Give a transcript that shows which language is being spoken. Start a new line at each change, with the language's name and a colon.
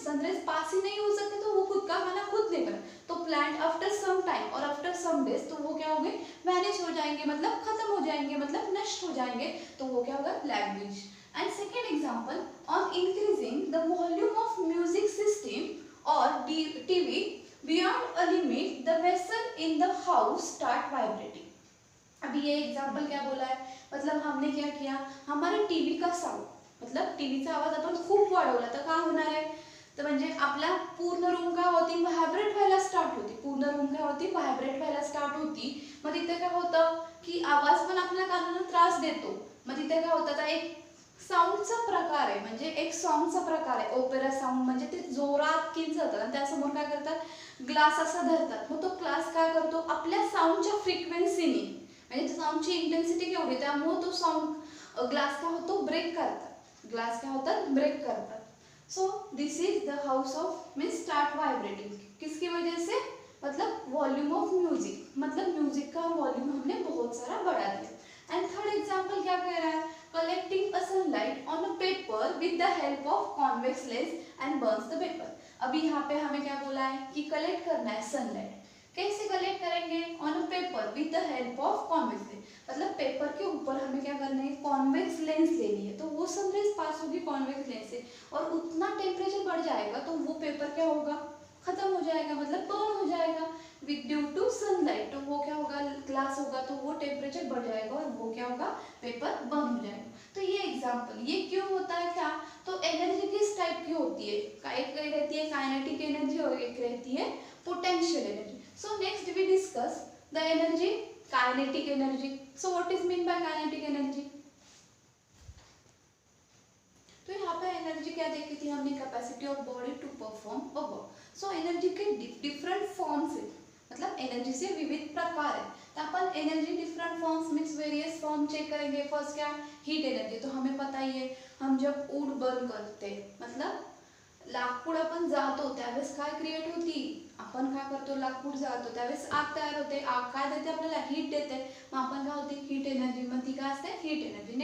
Hindi: Sunrise पास ही नहीं हो सकते तो वो खुद का खाना खुद नहीं बना, तो प्लांट आफ्टर सम टाइम और आफ्टर सम डेज तो वो क्या होंगे, वैनिश हो जाएंगे, मतलब खत्म हो जाएंगे, मतलब नष्ट हो जाएंगे, तो वो क्या होगा, language.
English: And second example, on increasing the volume of music system और TV beyond a limit the vessel in the house start vibrating.
Hindi: अभी ये एग्जाम्पल क्या बोला है, मतलब हमने क्या किया, हमारे टीव्ही का साऊंड,
Marathi: मतलब टीव्हीचा आवाज आपण खूप वाढवला तर काय होणार आहे, तर म्हणजे आपला पूर्ण रूम काय होती, व्हायब्रेट व्हायला स्टार्ट होती, पूर्ण रूम काय होती, व्हायब्रेट व्हायला स्टार्ट होती। मग तिथे काय होतं की आवाज पण आपल्या कानाला त्रास देतो, मग तिथे काय होतं, आता एक साऊंडचा प्रकार आहे, म्हणजे एक सॉन्गचा प्रकार आहे ओपेरा साऊंड, म्हणजे ते जोरात किंचतात आणि त्यासमोर काय करतात, ग्लास असा धरतात, मग तो ग्लास काय करतो, आपल्या साऊंडच्या फ्रिक्वेन्सीने, म्हणजे साऊंडची इंटेन्सिटी केवढी, त्यामुळे तो साऊंड ग्लास काय होतो, ब्रेक करतात, ग्लास काय होतात, ब्रेक करतात।
English: so this is the house of means start vibrating,
Hindi: किसकी वजह से, मतलब वॉल्यूम ऑफ म्यूजिक, मतलब म्यूजिक का वॉल्यूम हमने बहुत सारा बढ़ा दिया।
English: and third example
Hindi: क्या कह रहा है,
English: Collecting a sunlight on a paper with the help of convex lens and burns the paper.
Hindi: अभी यहाँ पे हमें क्या बोला है कि कलेक्ट करना है सनलाइट, कैसे कलेक्ट करेंगे,
English: on a paper with the help of convex lens,
Hindi: मतलब पेपर के ऊपर हमें क्या करना है, कॉन्वेक्स लेंस लेनी है, तो वो सनराइज पास होगी कॉन्वेक्स लेंस से, और उतना टेम्परेचर बढ़ जाएगा तो वो पेपर क्या होगा, खत्म हो जाएगा, मतलब बर्न हो जाएगा विद ड्यू टू सनलाइट, तो वो क्या होगा, ग्लास होगा तो वो टेम्परेचर बढ़ जाएगा और वो क्या होगा, पेपर बर्न हो जाएगा। तो ये एग्जाम्पल, ये क्यों होता है क्या, तो एनर्जी किस टाइप की होती है, एक रहती है काइनेटिक एनर्जी और एक रहती है potential energy.
English: So next we discuss the energy, kinetic energy. So what is mean by kinetic energy?
Hindi: तो यहाँ पे एनर्जी क्या देखी थी हमने,
English: Capacity of body to perform a work.
Hindi: So energy के डिफरेंट फॉर्म्स है, मतलब एनर्जी से विविध प्रकार है, तो अपन energy different forms means various form check करेंगे। फर्स्ट क्या, हीट एनर्जी, तो हमें पता ही है, हम जब वूड बर्न करते, मतलब
Marathi: लाकूड आपण जाळतो त्यावेळेस काय क्रिएट होती, आपण काय करतो, लाकूड जाळतो त्यावेळेस आग तयार होते, आग काय देते आपल्याला, हीट देते, मग आपण काय होते, हीट एनर्जी, मग ती काय असते, हीट एनर्जी।